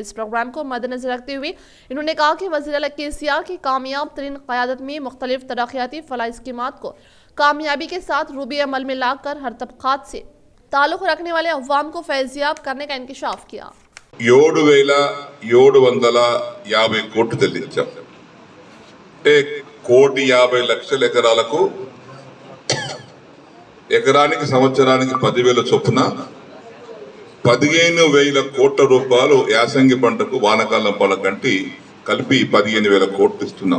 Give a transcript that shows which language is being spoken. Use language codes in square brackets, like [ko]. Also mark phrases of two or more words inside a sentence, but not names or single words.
[ur] اس پروگرام کو مد نظر رکھتے ہوئے انہوں نے کہا کہ وزیر اعلیٰ KCR کی کامیاب ترین قیادت میں مختلف ترقیاتی فلاحی اسکیمات کو کامیابی کے ساتھ روبے عمل میں لا کر ہر طبقات سے تعلق رکھنے والے عوام کو فیضیاب کرنے کا انکشاف کیا۔ [te] 7,750 కోట్లు చెల్లించాం। అంటే 1,50,00,000 ఎకరాలకు ఎకరానికి సంవత్సరానికి 10,000 చొప్పున 15,000 కోట్ల రూపాయలు యాసంగి పంటకు వానకాలం పంటకంటి కలిపి 15,000 కోట్లు ఇస్తున్నాం।